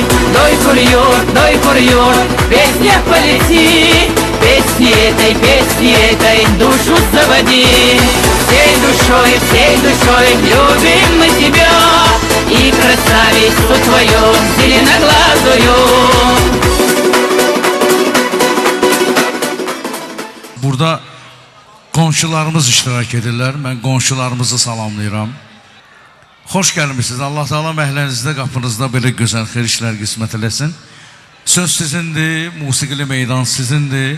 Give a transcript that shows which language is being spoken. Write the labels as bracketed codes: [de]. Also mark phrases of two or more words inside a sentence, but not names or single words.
[ru] Дой курьер, песня полети. Песни этой душу заводи. Всей душой любим мы тебя. И красавицу твою зеленоглазую. [az] Burada qonşularımız iştirak edirlər. Mən qonşularımızı salamlayıram. Xoş gəlmişsiniz. Allah Taala məhələnizdə, qapınızda belə gözəl xeyir işlər qismət eləsin. Söz sizindir, musiqili meydan sizindir.